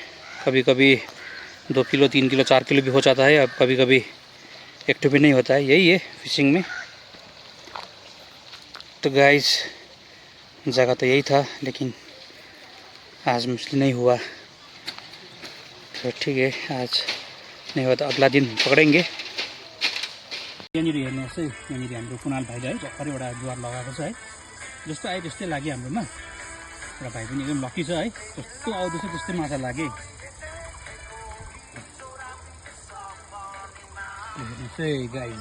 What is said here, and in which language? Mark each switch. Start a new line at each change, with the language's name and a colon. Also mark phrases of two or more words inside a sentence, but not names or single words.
Hindi: कभी कभी 2 किलो 3 किलो 4 किलो भी हो जाता है, अब कभी कभी एक भी नहीं होता है, यही है फिशिंग में। तो गाइस जगह तो यही था, लेकिन आज मछली नहीं हुआ, तो ठीक है आज नहीं हुआ तो अगला दिन पकड़ेंगे।
Nepali: यहाँनिर हेर्नुहोस् है, यहाँनिर हाम्रो कुणाल भाइले है भर्खरैबाट जुवार लगाएको छ है, जस्तो आयो त्यस्तै लाग्यो हाम्रोमा। र भाइ पनि एकदम लकी छ है, जस्तो आउँदैछ त्यस्तै माछा लाग्यो। हेर्नुहोस् है गाइस,